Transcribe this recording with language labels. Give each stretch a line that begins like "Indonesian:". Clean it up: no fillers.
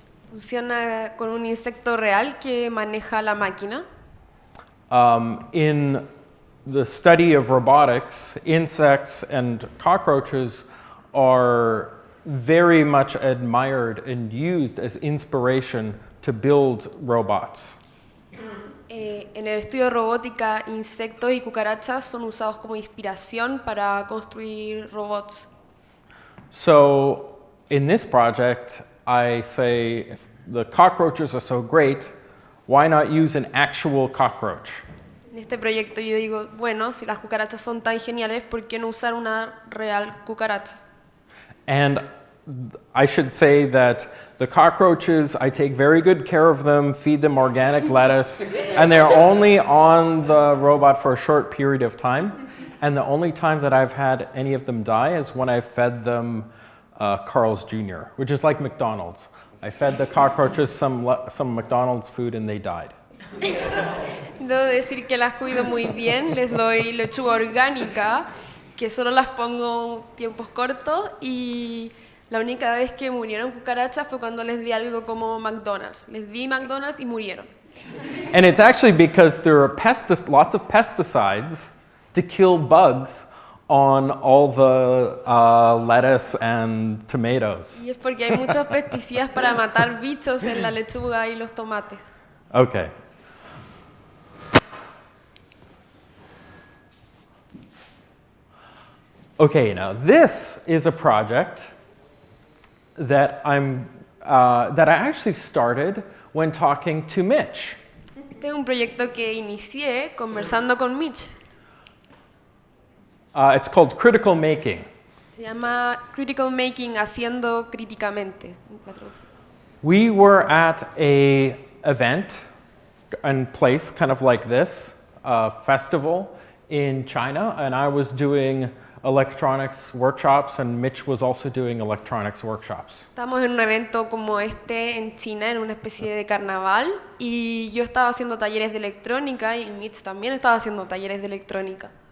Spanish: Funciona con un insecto real que maneja la máquina.
English: In the study of robotics, insects and cockroaches are very much admired and used as inspiration to build robots.
Spanish: En el estudio de robótica, insectos y cucarachas son usados como inspiración para construir robots.
English: So in this project, I say, if the cockroaches are so great, why not use an actual cockroach?
Spanish: En este proyecto yo digo, bueno, si las cucarachas son tan geniales, ¿por qué no usar una real cucaracha?
English: And I should say that the cockroaches, I take very good care of them, feed them organic lettuce, and they're only on the robot for a short period of time. And the only time that I've had any of them die is when I fed them Carl's Jr., which is like McDonald's. I fed the cockroaches some McDonald's food and they died.
Spanish: Debo decir que las cuido muy bien, les doy lechuga orgánica, que solo las pongo tiempos cortos, y la única vez que murieron cucarachas fue cuando les di algo como McDonald's. Les di McDonald's y murieron.
English: And it's actually because there are lots of pesticides to kill bugs on all the lettuce and tomatoes.
Spanish: Y es porque hay muchos pesticidas para matar bichos en la lechuga y los tomates.
English: Okay. Okay, now this is a project that that I actually started when talking to Mitch.
Spanish: Este es un proyecto que inicié conversando con Mitch.
English: It's called Critical Making.
Spanish: Se llama Critical Making, haciendo críticamente. La traducción.
English: We were at a event and place kind of like this, a festival in China, and I was doing electronics workshops, and Mitch was also doing electronics workshops.
Spanish: Estamos en un evento como este en China, en una especie de carnaval, y yo estaba haciendo talleres de electrónica y Mitch también estaba haciendo talleres de electrónica.